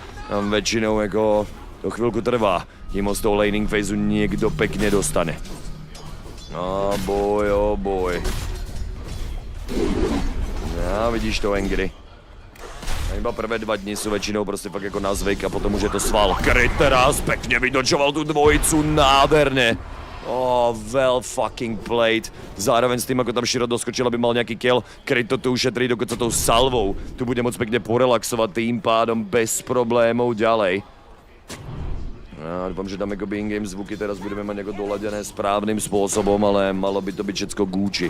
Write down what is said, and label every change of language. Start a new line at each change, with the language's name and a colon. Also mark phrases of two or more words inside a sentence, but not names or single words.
Slovak: Väčšinou ako to chvíľku trvá, kým ho z toho
English: laning phaseu
Slovak: niekto pekne dostane. Oh boj. Ja, vidíš to, Angry. A iba prvé 2 dni sú väčšinou proste fakt ako na zvyk a potom už je to sval. Crit teraz pekne vydočoval tú dvojicu, nádherne.
English: Oh, well fucking played.
Slovak: Zároveň s tým, ako tam Shiro doskočil, aby mal nejaký kill. Crit to tu ušetrí dokonca tou salvou. Tu bude môcť pekne porelaxovať tým pádom bez problémov ďalej. Ja dúfam, že tam akoby in-game zvuky teraz budeme mať ako doladené správnym spôsobom, ale malo by to byť všetko Gucci.